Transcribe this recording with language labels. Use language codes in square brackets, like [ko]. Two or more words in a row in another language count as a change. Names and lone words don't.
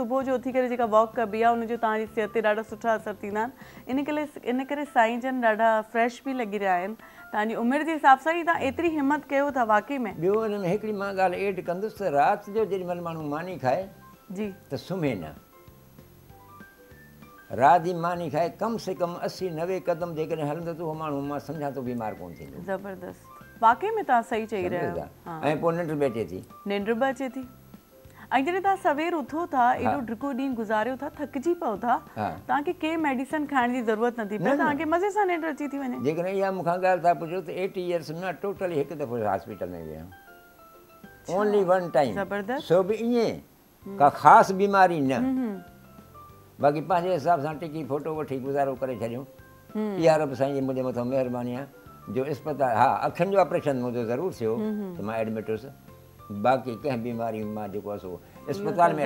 [sd] सुबुह जो उथी करे जेका वॉक कबी आहे उनजो तव्हांजी सिहत ते ॾाढा सुठा असर थींदा आहिनि। इन करे साईं जन ॾाढा फ्रेश बि लॻी रहिया आहिनि। तव्हांजी उमिरि जे हिसाब सां ई तव्हां एतिरी हिमत कयो था वाक़ई में। ॿियो हिन में हिकिड़ी मां ॻाल्हि एड कंदुसि त राति जो जेॾीमहिल माण्हू मानी खाए जी त सुम्हे न। राति जी मानी खाए कम से कम 80-90 कदम जेकॾहिं हलंदो त उहो माण्हू मां सम्झां थो बीमार कोन थींदो। ज़बरदस्त वाक़ई में तव्हां सही चई रहिया आहियो। ऐं पोइ निंड बि अचे थी। निंड बि अचे थी। ऐं जॾहिं तव्हां सवेर उथो था एॾो ड्रिको ॾींहुं गुज़ारियो था थकिजी पओ था तव्हांखे कंहिं मेडिसिन खाइण जी ज़रूरत नथी पए तव्हांखे मज़े सां निंड अची थी वञे। जेकॾहिं इहा मूंखां ॻाल्हि था पुछो त 80 इयर्स में टोटली हिकु दफ़ो हॉस्पिटल में वियुमि। [en] only one time. [sd] ज़बरदस्त। सो बि ईअं का ख़ासि बीमारी न। बाक़ी पंहिंजे हिसाब सां टिकी फोटो वठी गुज़ारो करे छॾियूं। इहा रब साईं जी मुंहिंजे मथां महिरबानी आहे जो इस्पताल हा अखियुनि जो ऑपरेशन मुंहिंजो ज़रूरु थियो त मां एडमिट हुउसि। बाक़ी कंहिं बीमारी मां जेको आहे सो इस्पताल में